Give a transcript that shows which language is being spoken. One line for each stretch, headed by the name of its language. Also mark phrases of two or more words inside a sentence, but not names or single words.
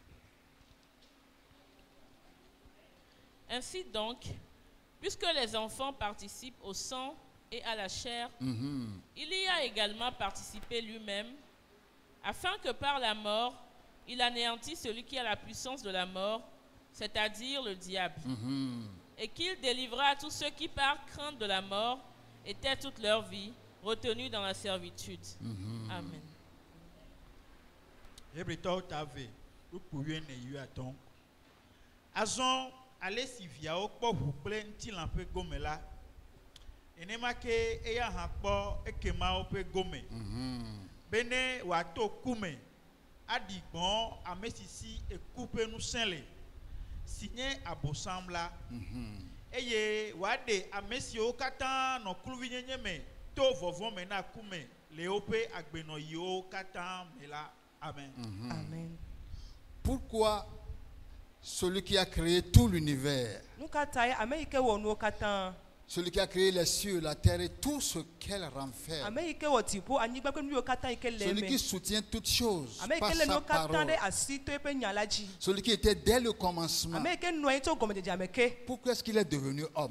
French: Ainsi donc, puisque les enfants participent au sang et à la chair, il y a également participé lui-même, afin que par la mort, il anéantisse celui qui a la puissance de la mort, c'est-à-dire le diable, et qu'il délivra tous ceux qui, par crainte de la mort, étaient toute leur vie retenus dans la servitude. Amen.
Ewe: Ale si viawo kpɔ ʋu kple ŋutilã ƒe gome la, enema ke eya hã kpɔ ekemawo ƒe gome. Bene wòato kume, aɖi gbɔ̃ ame si si eku ƒe ŋusẽ le, si nye Abosam la, eye wòaɖe ame siwo katã nɔ kluvinyenye me to vɔvɔ me na kume le woƒe agbenɔyiwo katã me la. Amen. Amen.
French: Pourquoi celui qui a créé tout l'univers, celui qui a créé les cieux, la terre et tout ce qu'elle renferme, celui qui soutient toutes choses par sa parole, celui qui était dès le commencement, pourquoi est-ce qu'il est devenu homme?